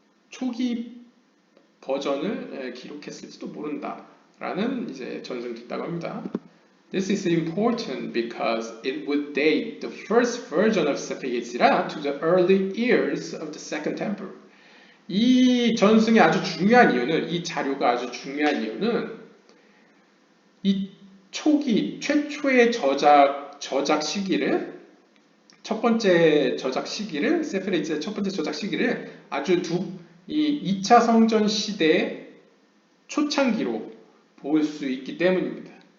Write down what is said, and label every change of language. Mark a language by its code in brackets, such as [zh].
[ko] 초기 버전을 기록했을지도 모른다. 라는 이제 전승도 있다고 합니다. [en] This is important because it would date the first version of Sefer Yetzirah to the early years of the Second Temple. [ko] 이 전승이 아주 중요한 이유는, 이 자료가 아주 중요한 이유는 이 초기 최초의 저작 시기를 첫 번째 저작 시기를 세페르 예츠라의 첫 번째 저작 시기를 아주 이 2차 성전 시대의 초창기로 볼 수 있기 때문입니다.